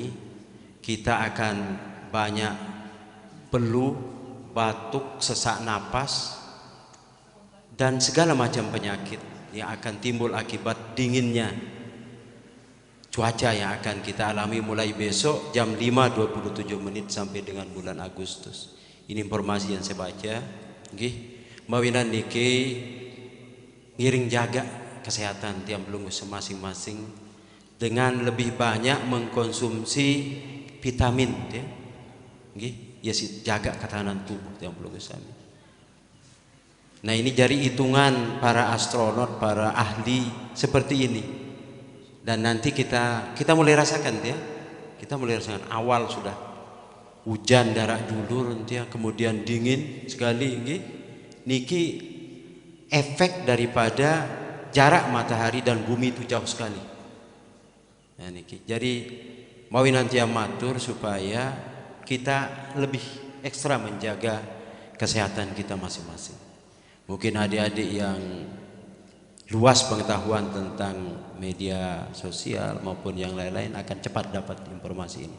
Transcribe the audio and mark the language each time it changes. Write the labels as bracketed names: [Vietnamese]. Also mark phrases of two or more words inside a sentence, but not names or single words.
[Indonesian] Kita akan banyak flu, batuk, sesak napas, dan segala macam penyakit yang akan timbul akibat dinginnya cuaca yang akan kita alami mulai besok jam 5.27 sampai dengan bulan Agustus. Ini informasi yang saya baca. [Balinese] Nggih, mawinan niki ngiring [Indonesian] jaga kesehatan [Balinese] tiang belunggus [Indonesian] masing-masing dengan lebih banyak mengkonsumsi vitamin ya. Nggih, ya jaga ketahanan tubuh [Balinese] tiang belunggus [Indonesian] kami. Nah, ini dari hitungan para astronot, para ahli seperti ini. Dan nanti kita mulai rasakan ya. Kita mulai rasakan awal sudah hujan darak dulu nanti ya, kemudian dingin sekali nggih. Niki efek daripada jarak matahari dan bumi itu jauh sekali. Nah, niki. Jadi mau nanti matur supaya kita lebih ekstra menjaga kesehatan kita masing-masing. Mungkin adik-adik yang luas pengetahuan tentang media sosial maupun yang lain-lain akan cepat dapat informasi ini.